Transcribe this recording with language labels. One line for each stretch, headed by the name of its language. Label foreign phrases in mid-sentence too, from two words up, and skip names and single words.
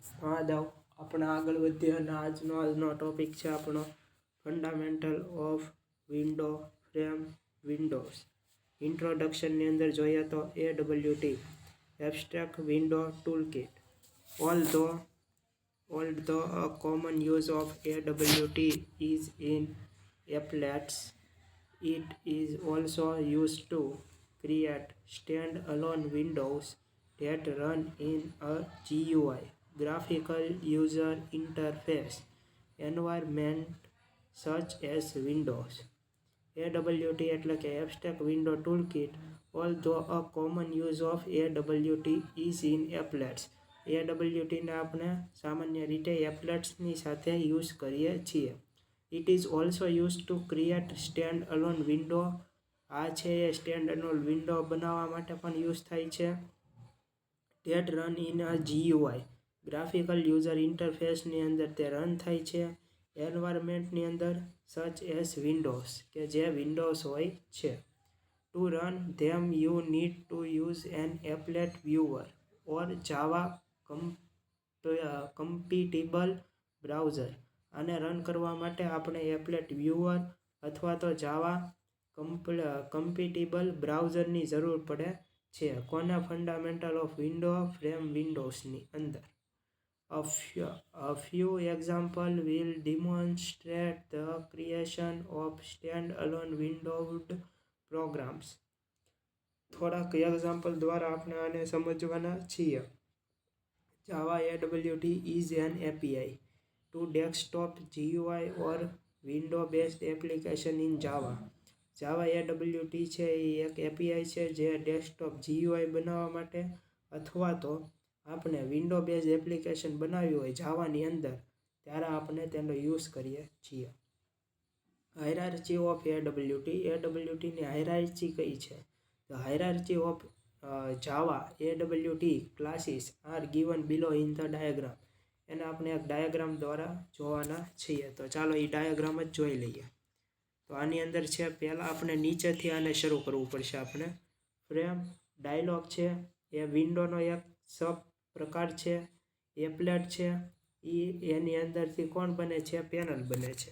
Gujarati: હા દાવ આપણે આગળ વધીએ અને આજનો ટોપિક છે આપણો
English: fundamental of window frame windows.
Gujarati: ઇન્ટ્રોડક્શનની અંદર જોઈએ તો AWT
English: abstract window toolkit. Although a common use of AWT is in applets, it is also used to create stand-alone windows that run in a GUI graphical user interface environment such as Windows.
Gujarati: AWT એટલે કે
English: Abstract Window Toolkit. Although a common use of AWT is in applets.
Gujarati: AWT ને આપણે સામાન્ય રીતે એપ્લેટ્સની સાથે યુઝ કરીએ છીએ.
English: It is also used to create stand-alone window.
Gujarati: આ છે એ
English: stand-alone window
Gujarati: બનાવવા માટે પણ યુઝ થાય છે.
English: that run in a GUI graphical user interface
Gujarati: અંદર તે રન થાય છે. એન્વાયરમેન્ટની અંદર
English: such as windows
Gujarati: કે જે વિન્ડોઝ હોય છે.
English: to run them you need to use an applet viewer or Java compatible browser.
Gujarati: આને રન કરવા માટે આપણે
English: applet viewer
Gujarati: અથવા તો
English: Java compatible browser
Gujarati: જરૂર પડે છે. કોના
English: fundamental of window frame windows
Gujarati: અંદર.
English: A few examples will demonstrate the creation of stand-alone windowed programs.
Gujarati: થોડાક એક્ઝામ્પલ દ્વારા આપણે આને સમજવાના છીએ.
English: Java AWT is an API to desktop GUI or window-based application in Java.
Gujarati: Java AWT છે એ એક API છે જે
English: desktop GUI
Gujarati: બનાવવા માટે અથવા તો આપણે
English: window base application
Gujarati: બનાવી હોય જાવાની અંદર ત્યારે આપણે તેનો યુઝ કરીએ છીએ.
English: hierarchy of AWT
Gujarati: હાયરાર્ચી કઈ છે?
English: The hierarchy of Java AWT classes are given below in the diagram.
Gujarati: એને આપણે એક ડાયાગ્રામ દ્વારા જોવાના છીએ. તો ચાલો એ ડાયાગ્રામ જ જોઈ લઈએ. તો આની અંદર છે પહેલાં આપણે નીચેથી આને શરૂ કરવું પડશે. આપણે
English: frame dialog
Gujarati: છે એ વિન્ડોનો એક સબ પ્રકાર છે. એપ્લેટ છે એની અંદરથી કોણ બને છે? પેનલ બને છે.